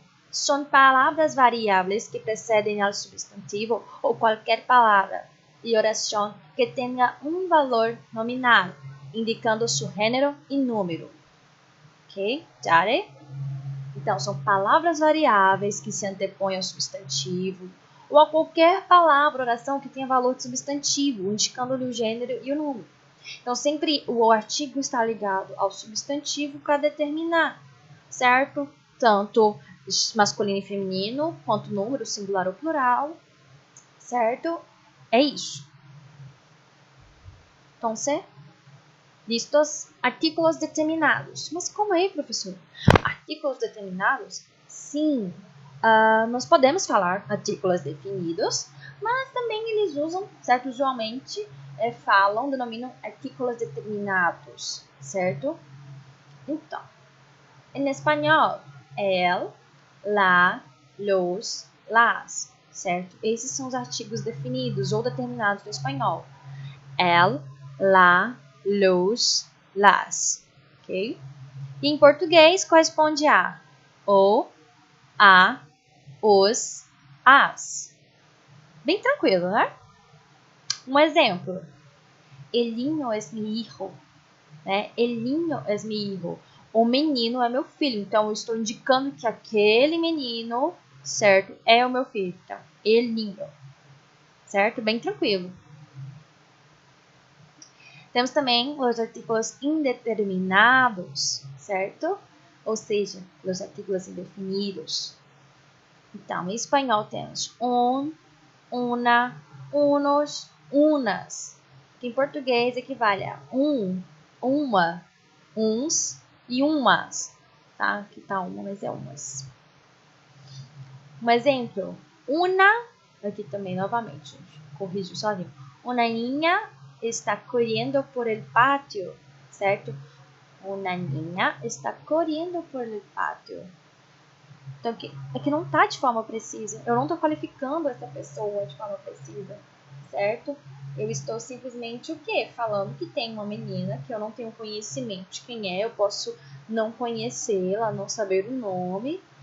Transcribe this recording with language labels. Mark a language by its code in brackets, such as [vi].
[es] Son palabras variables que preceden al substantivo o cualquier palabra y oración que tenga un valor nominal, indicando su género e número. Ok? Jare? [pt] Então, são palavras variáveis que se antepõem ao substantivo ou a qualquer palavra, oração que tenha valor de substantivo, indicando-lhe o gênero e o número. Então, sempre o artigo está ligado ao substantivo para determinar, certo? Tanto masculino e feminino, quanto número, singular ou plural, certo? É isso. Então, listos? Artículos determinados. Mas como é, professor? Artículos determinados? Sim, nós podemos falar artículos definidos, mas também eles usam, certo? Usualmente denominam artículos determinados, certo? Então, em espanhol, el, la, los, las, certo? Esses são os artigos definidos ou determinados no espanhol. El, la, los, las, ok? E em português corresponde a o, a, os, as. Bem tranquilo, né? Um exemplo. [es] El niño es mi hijo. [pt] Né? [es] El niño es mi hijo. [pt] O menino é meu filho. Então, eu estou indicando que aquele menino, certo, é o meu filho. Então, el niño. Certo? Bem tranquilo. Temos também os artículos indeterminados, certo? Ou seja, os artículos indefinidos. Então, em espanhol temos un, una, unos, unas, que em português equivale a uma, uns e umas, tá? Aqui tá uma, mas é umas. Um exemplo, aqui também novamente, gente, corrijo sozinho. [es] Una niña está correndo por el patio, certo? Una niña está correndo por el patio. [pt] Então, aqui não está de forma precisa. Eu não estou qualificando essa pessoa de forma precisa, certo? Eu estou simplesmente o quê? Falando que tem uma menina que eu não tenho conhecimento de quem é. Eu posso não conhecê-la, não saber o nome.